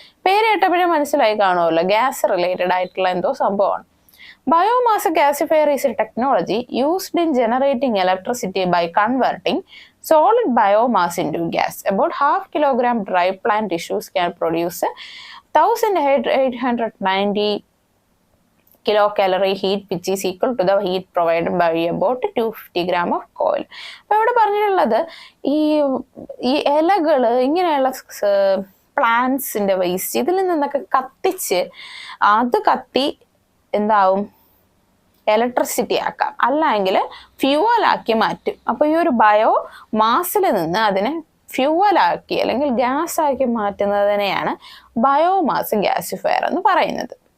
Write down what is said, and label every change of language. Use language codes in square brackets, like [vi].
[ml] പേര് കേട്ടപ്പോഴേ മനസ്സിലായി കാണുമല്ലോ, ഗ്യാസ് റിലേറ്റഡ് ആയിട്ടുള്ള എന്തോ സംഭവമാണ്. [en] Biomass gasifier is a technology used in generating electricity by converting solid biomass into gas. About 1/2 kilogram dry plant tissues can produce 1890 kilocalorie heat, which is equal to the heat provided by about 250 gram of coal. [ml] അപ്പോൾ ഇവിടെ പറഞ്ഞിട്ടുള്ളത് ഈ ഇലകൾ, ഇങ്ങനെയുള്ള പ്ലാന്റ്സിന്റെ waste ഇതിൽ നിന്നൊക്കെ കത്തിച്ച് അത് കത്തി എന്താവും, ഇലക്ട്രിസിറ്റി ആക്കാം, അല്ലെങ്കിൽ ഫ്യൂവലാക്കി മാറ്റും. അപ്പോൾ ഈ ഒരു ബയോ മാസിൽ നിന്ന് അതിനെ ഫ്യൂവലാക്കി അല്ലെങ്കിൽ ഗ്യാസ് ആക്കി മാറ്റുന്നതിനെയാണ് ബയോമാസ് ഗ്യാസിഫയർ എന്ന് പറയുന്നത്.